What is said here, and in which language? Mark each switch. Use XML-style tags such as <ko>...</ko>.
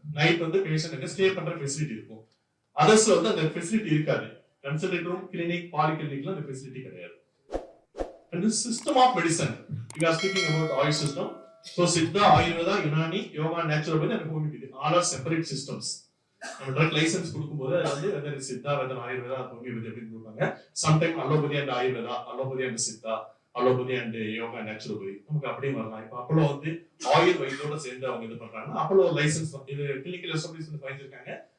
<ta>Night வந்து patient அங்க stay பண்ற ஃபெசிலிட்டி இருக்கும். அதர்ஸ்ல வந்து அந்த ஃபெசிலிட்டி இருக்காது. கன்சல்டிங் ரூம், கிளினிக், பாலிகிளினிக்ல அந்த ஃபெசிலிட்டி கிடையாது.</ta> <en>And the system of medicine, we are speaking about Ayush system. So Siddha, Ayurveda, Unani, Yoga, Naturopathy and Homeopathy, all are separate systems.</en> <ta>நம்ம drug licence கொடுக்கும்போது அது வந்து weather Siddha, weather Ayurveda, homeopathy அப்படின்னு கொடுப்பாங்க. Sometime allopathy and Ayurveda, allopathy and Siddha, allopathy and yoga, naturopathy, நமக்கு அப்படியே வரலாம். இப்போ அப்போலோ வந்து ஆயுர் வைத்தியோட சேர்ந்து அவங்க இது பண்றாங்கன்னா அப்போலோ லைசன்ஸ் இது கிளினிக்கல் எஸ்டாப்ளிஷ்மெண்ட் வாங்கியிருக்காங்க.</ta>